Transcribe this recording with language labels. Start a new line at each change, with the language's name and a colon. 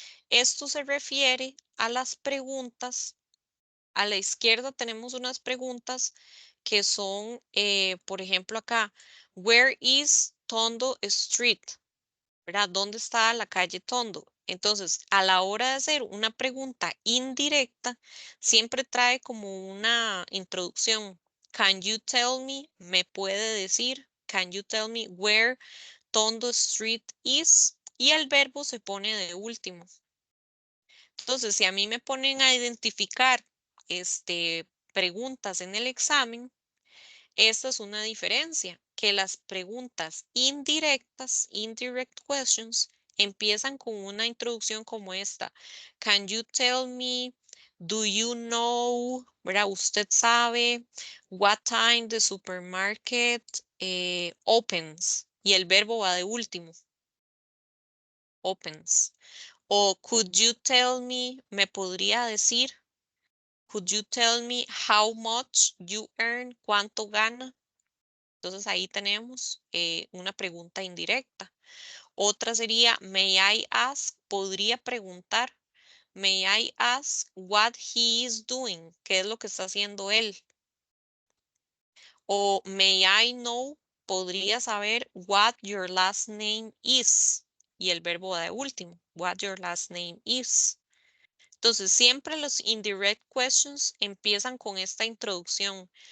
Spanish: Esto se refiere a las preguntas. A la izquierda tenemos unas preguntas que son, por ejemplo, acá,
English: where is Tondo Street?
Spanish: ¿Verdad? ¿Dónde está la calle Tondo? Entonces, a la hora de hacer una pregunta indirecta, siempre trae como una introducción.
English: Can you tell me?
Spanish: ¿Me puede decir?
English: Can you tell me where Tondo Street is?
Spanish: Y el verbo se pone de último. Entonces, si a mí me ponen a identificar preguntas en el examen, esta es una diferencia, que las preguntas indirectas, indirect questions, empiezan con una introducción como esta.
English: Can you tell me? Do you know?
Spanish: ¿Verdad? Usted sabe.
English: What time the supermarket opens?
Spanish: Y el verbo va de último. Opens.
English: O could you tell me?
Spanish: ¿Me podría decir?
English: Could you tell me how much you earn?
Spanish: ¿Cuánto gana? Entonces ahí tenemos una pregunta indirecta. Otra sería,
English: may I ask?
Spanish: Podría preguntar.
English: May I ask what he is doing?
Spanish: ¿Qué es lo que está haciendo él?
English: O may I know?
Spanish: Podría saber
English: what your last name is.
Spanish: Y el verbo va de último.
English: What your last name is.
Spanish: Entonces, siempre los indirect questions empiezan con esta introducción.